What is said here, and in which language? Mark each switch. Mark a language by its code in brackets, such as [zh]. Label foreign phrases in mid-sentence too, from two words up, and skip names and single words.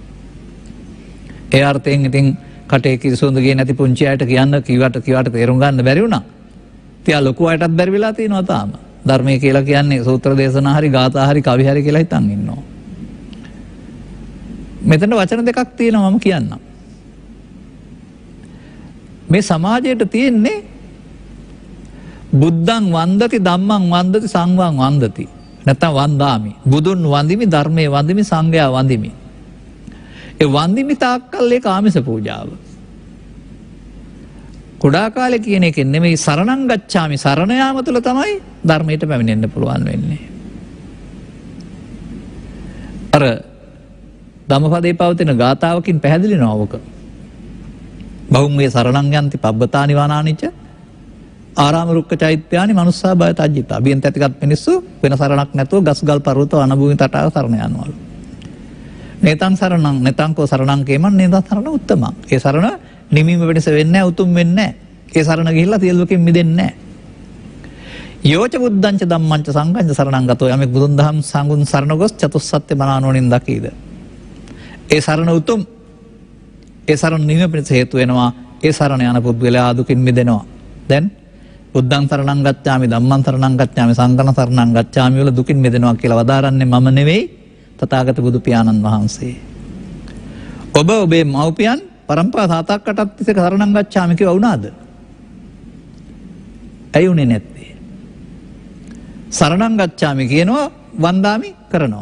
[si] ඒ අර්ථයෙන් ඉතින් කටේ කිරිසොඳ ගියේ නැති පුංචි අයට කියන්න කිවට තේරුම් ගන්න බැරි වුණා. තියා ලොකු අයටත් බැරි වෙලා තියෙනවා තාම. ධර්මය කියලා කියන්නේ සූත්‍ර දේශනා හරි ගාථා හරි කවි හරි කියලා හිතන් ඉන්නවා. මෙතන වචන දෙකක් තියෙනවා මම කියන්නම්. මේ සමාජයට තියෙන්නේ [pi] බුද්ධං වන්දති ධම්මං වන්දති සංඝං වන්දති. [si] නැත්නම් වන්දාමි. බුදුන් වඳිමි ධර්මයේ වඳිමි සංඝයා වඳිමි. ඒ වඳිමි තාක්කල් ඒක ආමිස පූජාව. කුඩා කාලේ කියන එකෙන් නෙමෙයි [pi] සරණං ගච්ඡාමි [si] සරණ යාම තුළ තමයි ධර්මයට පැමිණෙන්න පුළුවන් වෙන්නේ. අර ධම්මපදයේ පවතින ගාථාවකින් පැහැදිලි නෝවක. [pi] බහුම්මේ සරණං යන්ති පබ්බතානි වනානිච ආරාම රුක්ක චෛත්‍යානි මනුස්සා බය තජ්ජිතා. [si] බියෙන් තැතිගත් මිනිස්සු වෙන සරණක් නැතුව ගස්ගල් පර්වත වනභූමි තටාක සරණ යනවලු. [pi] නේතං සරණං නේතං කෝ සරණං කේමන් නේතං සරණ උත්තමං. [si] ඒ සරණ නිමීම වෙනස වෙන්නේ නැහැ උතුම් වෙන්නේ නැහැ. ඒ සරණ ගිහිල්ලා සියලුකින් මිදෙන්නේ නැහැ. [pi] යෝච බුද්ධංච ධම්මංච සංඝංච සරණං ගතෝ [si] යමෙක් බුදුන් දහම් සංඝුන් සරණ ගොස් චතුස්සත්‍ය මනානුවණින් දකීද. ඒ සරණ උතුම්. ඒ සරණ නිවීම පිණිස හේතු වෙනවා. ඒ සරණ යන පුද්ගලයා දුකින් මිදෙනවා. දැන් [pi] බුද්ධං සරණං ගච්ඡාමි ධම්මං සරණං ගච්ඡාමි [si] සංඝං සරණං ගච්ඡාමි වල දුකින් මිදෙනවා කියලා වදාරන්නේ මම නෙවෙයි තථාගත බුදු පියාණන් වහන්සේ. ඔබ ඔබේ මව්පියන් පරම්පරා තාත්තකටත් තිස්සේ [pi] සරණං ගච්ඡාමි [si] කියව වුණාද? ඇයි උනේ නැත්තේ? [pi] සරණං ගච්ඡාමි [si] කියනවා වන්දාමි කරනවා.